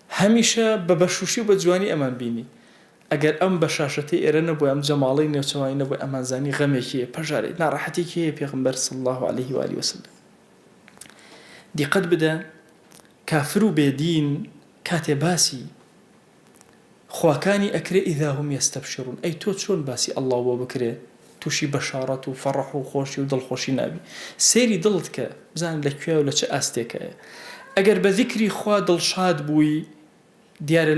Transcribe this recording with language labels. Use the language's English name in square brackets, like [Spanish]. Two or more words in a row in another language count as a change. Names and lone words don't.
[Central Kurdish] هەمیشە بە بەشوشی و بە جوانی ئەمان بینی ئەگەر ئەم بەشاشەتی ئێرە نەبووە ئەم جەماڵەی نێوچەوانی نەبووە ئەمانزانی غەمێکی پەژارێت ناڕەحەتێکی هەیە پێغەمبەر [Arabic] صلی الله عليه وآله وسلم [Central Kurdish] دیقەت بدە کافر و بێدین کاتێ باسی خواکانی ئەکرێ [Arabic] ئیذا هم یەستەبشرون [Central Kurdish] ئەی تۆ چۆن باسی ئەڵڵا بۆ بکرێ تووشی بەشارەت و فەڕەح و خۆشی و دڵخۆشی نابی سەیری دڵت کە بزان لەکوێ و لە چه ئاستێکەیە ئەگەر بە ذیکری خوا دڵشاد بووی دیارە